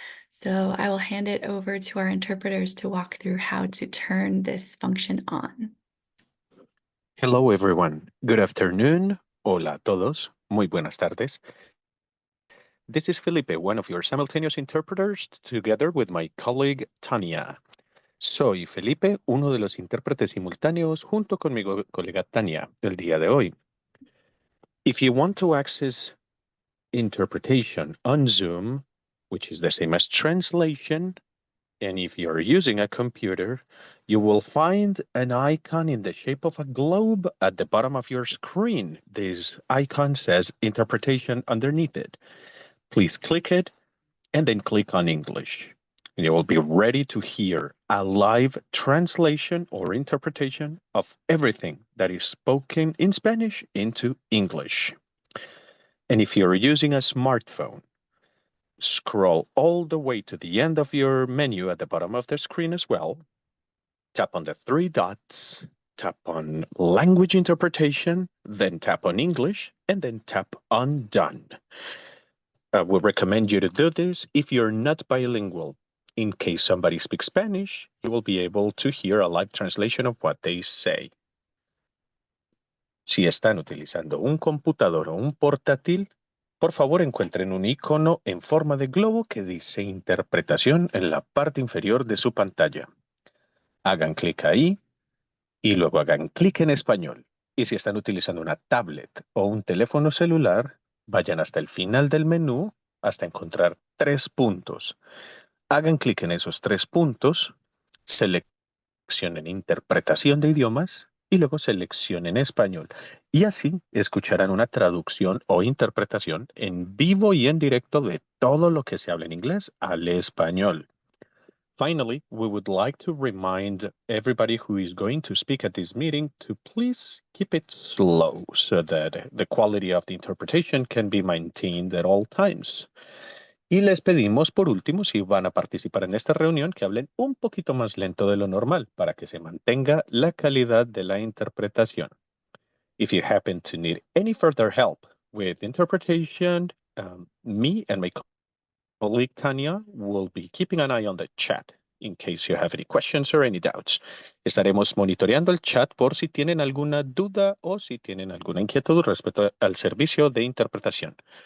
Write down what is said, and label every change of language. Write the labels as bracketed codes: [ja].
[en] So I will hand it over to our interpreters to walk through how to turn this function on. Hello, everyone. Good afternoon. [es] Hola a todos. Muy buenas tardes. [en] This is Felipe, one of your simultaneous interpreters, together with my colleague Tania. [es] Soy Felipe, uno de los intérpretes simultáneos, junto con mi colega Tania, el día de hoy. [en] If you want to access interpretation on Zoom, which is the same as translation, and if you're using a computer, you will find an icon in the shape of a globe at the bottom of your screen. This icon says interpretation underneath it. Please click it and then click on English. And you will be ready to hear a live translation or interpretation of everything that is spoken in Spanish into English. And if you're using a smartphone, scroll all the way to the end of your menu at the bottom of the screen as well. Tap on the three dots, tap on language interpretation, then tap on English, and then tap on done. I would recommend you to do this if you're not bilingual. In case somebody speaks Spanish, you will be able to hear a live translation of what they say. [es] Si están utilizando un computador o un portátil, por favor encuentren un icono en forma de globo que dice interpretación en la parte inferior de su pantalla. Hagan clic ahí y luego hagan clic en español. Y si están utilizando una tablet o un teléfono celular, vayan hasta el final del menú hasta encontrar 3 puntos. Hagan clic en esos 3 puntos, seleccionen interpretación de idiomas y luego seleccionen español. Y así escucharán una traducción o interpretación en vivo y en directo de todo lo que se habla en inglés al español. [en] Finally, we would like to remind everybody who is going to speak at this meeting to please keep it slow so that the quality of the interpretation can be maintained at all times. [es] Y les pedimos, por último, si van a participar en esta reunión, que hablen un poquito más lento de lo normal para que se mantenga la calidad de la interpretación. [en] If you happen to need any further help with interpretation, me and my colleague Tania will be keeping an eye on the chat in case you have any questions or any doubts. [es] Estaremos monitoreando el chat por si tienen alguna duda o si tienen alguna inquietud respecto al servicio de interpretación.